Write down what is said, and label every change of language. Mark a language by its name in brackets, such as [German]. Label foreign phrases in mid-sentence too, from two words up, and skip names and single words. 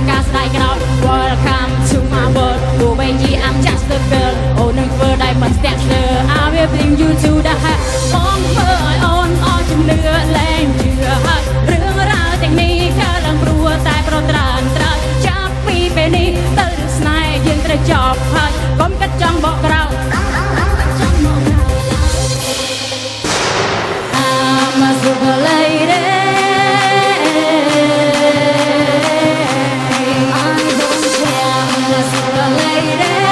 [Khmer] ការស្ដាយក្រោយ [English] Welcome to my world [Khmer] ទោះបីជា [English] I'm just a girl [Khmer] អូននឹងធ្វើដែលមិនស្ទាក់ស្ទើរ [English] I will bring you to the heart [Khmer] បងធ្វើឲ្យអូនអស់ជំនឿលែងជឿហើយរឿងរ៉ាវទាំងនេះកើតឡើងព្រោះតែប្រត្រានត្រូវចាប់ពីពេលនេះទៅរឿងស្នេហ៍យើងត្រូវចប់ហើយកុំកាត់ចង់បកក្រោយ [English] I'm a super lady I don't care I'm a super lady